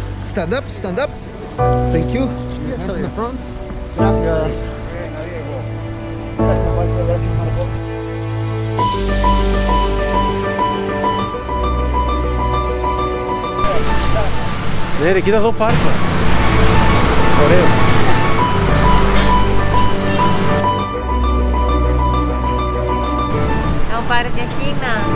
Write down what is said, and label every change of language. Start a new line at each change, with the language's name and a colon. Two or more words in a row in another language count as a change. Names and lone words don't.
English: Stand up, stand up. Thank you. Yes, in the front. Gracias.
Greek: Ναι ρε, κοίτα εδώ πάρκο. Ωραίο. Να μου πάρετε Κίνα.